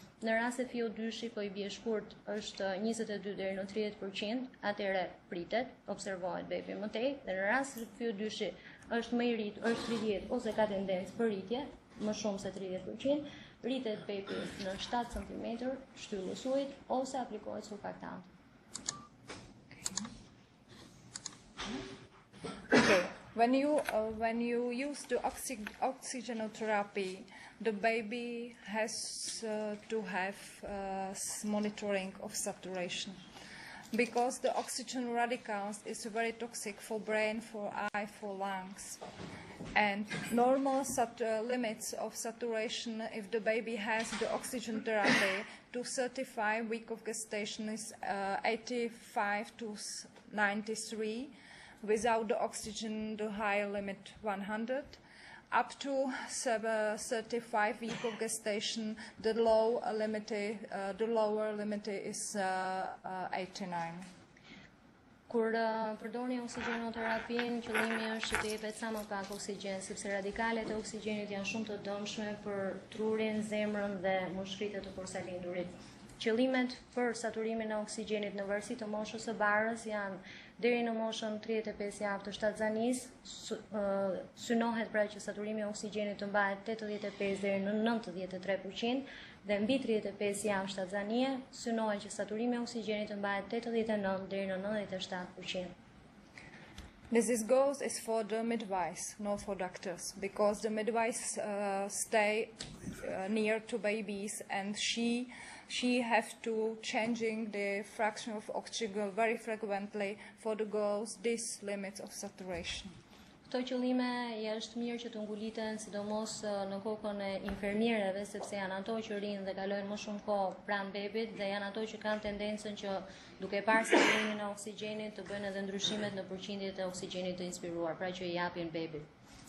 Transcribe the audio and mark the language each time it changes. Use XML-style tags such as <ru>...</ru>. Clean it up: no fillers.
<sq>Në rast se FiO2-shi po i bie shkurt është 22 deri në 30%, atëherë pritet, observohet bebi më tej, dhe në rast se FiO2-shi është më i rritur, është 30 ose ka tendencë për rritje, më shumë se 30%, rritet bebi në 7 cm, shtyllës ujit ose aplikohet surfaktant.</sq> <en>Okay. When you use the oxygenotherapy, the baby has to have monitoring of saturation, because the oxygen radicals is very toxic for brain, for eye, for lungs. And normal limits of saturation, if the baby has the oxygen therapy, to 35 weeks of gestation is 85 to 93. Without the oxygen, the higher limit 100. Up to 35 weeks of gestation, the lower limit is 89.</en> <sq>Kur përdorni oksigjenoterapinë, qëllimi është të jepet sa më pak oksigjen, sepse radikalet e oksigjenit janë shumë të dëmshme për trurin, zemrën dhe mushkritet e porsalindurit. Qëllimet për saturimin e oksigjenit në varësi të moshës së barës janë deri në moshën 35 javë të shtatzanisë, synohet pra që saturimi i oksigjenit të mbahet 85 deri në 93%, dhe mbi 35 javë shtatzanie, synohet që saturimi i oksigjenit të mbahet 89 deri në 97%.</sq> <en>This goes is for the midwives, not for doctors, because the midwives stay near to babies, and she have to changing the fraction of oxygen very frequently for the girls, these limits of saturation.</en> <sq>Këto qëllime është mirë që të nguliten sidomos në kokën e infermierëve, sepse janë ato që rrinë dhe kalojnë më shumë kohë pranë bebit, dhe janë ato që kanë tendencën që duke parë saturimin e oksigjenit të bëjnë edhe ndryshimet në përqindjet e oksigjenit të inspiruar, pra që i japin bebit.</sq>